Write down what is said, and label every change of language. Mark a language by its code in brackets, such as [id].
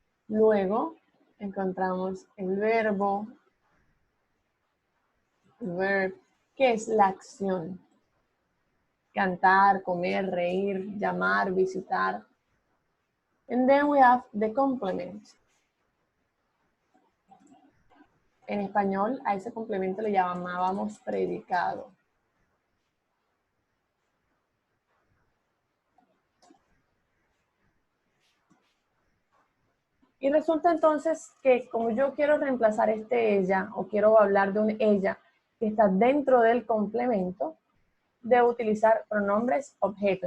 [es] Luego encontramos el verbo, verb, que es la acción. Cantar, comer, reír, llamar, visitar. [en] And then we have the complement. [es] En español a ese complemento le llamábamos predicado. Y resulta entonces que como yo quiero reemplazar este ella o quiero hablar de un ella que está dentro del complemento, debo utilizar pronombres objeto.